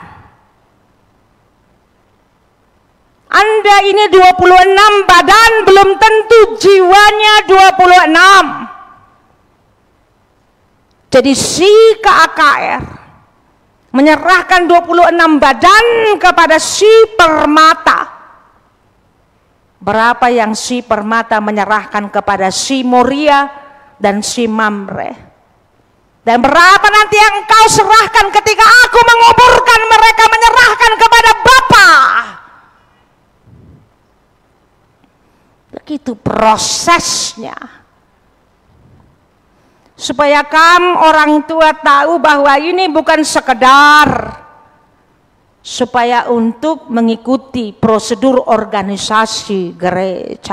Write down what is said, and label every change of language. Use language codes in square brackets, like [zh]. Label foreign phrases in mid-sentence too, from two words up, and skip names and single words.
[id] Anda ini 26 badan, belum tentu jiwanya 26. Jadi si KAKR menyerahkan 26 badan kepada si Permata. Berapa yang si Permata menyerahkan kepada si Moria dan si Mamre? Dan berapa nanti yang engkau serahkan ketika aku menguburkan mereka, menyerahkan kepada Bapa? Begitu prosesnya. Supaya kamu orang tua tahu bahwa ini bukan sekedar supaya untuk mengikuti prosedur organisasi gereja.